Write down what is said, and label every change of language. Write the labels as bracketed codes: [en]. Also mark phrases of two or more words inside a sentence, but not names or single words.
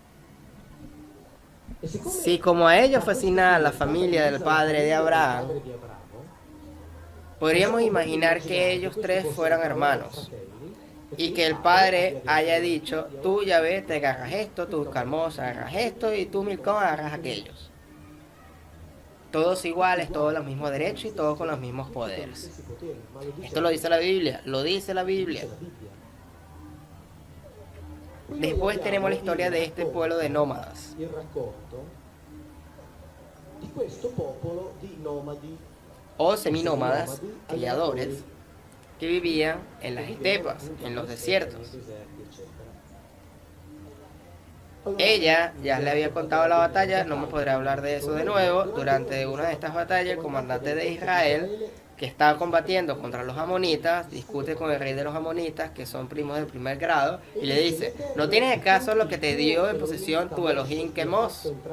[es] Si como a ellos fue asignada la familia del padre de Abraham, podríamos imaginar que ellos tres fueran hermanos y que el padre haya dicho, tú Yahvé te agarras esto, tú Camosh agarras esto y tú Milcón agarras aquellos. Todos iguales, todos los mismos derechos y todos con los mismos poderes. Esto lo dice la Biblia, lo dice la Biblia. Después tenemos la historia de este pueblo de nómadas. [it] il racconto di questo popolo di nomadi. [es] O seminómadas, criadores, que vivían en las estepas, en los desiertos. Ella ya le había contado la batalla, no me podré hablar de eso de nuevo. Durante una de estas batallas, el comandante de Israel, que estaba combatiendo contra los amonitas, discute con el rey de los amonitas, que son primos del primer grado, y le dice, ¿no tienes acaso lo que te dio en posesión tu Elohim Kemosh?